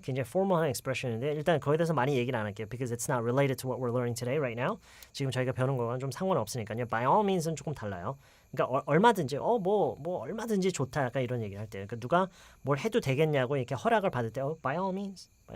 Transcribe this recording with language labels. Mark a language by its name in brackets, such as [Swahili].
[Korean] 굉장히 formal한 expression인데 일단 거기에 대해서 많이 얘기를 안 할게요. [English] Because it's not related to what we're learning today right now. [Korean] 지금 저희가 배우는 거랑 좀 상관없으니까요. By all means는 조금 달라요. 그러니까 얼마든지 뭐 얼마든지 좋다 약간 이런 얘기를 할 때 그러니까 누가 뭘 해도 되겠냐고 이렇게 허락을 받을 때 by all means.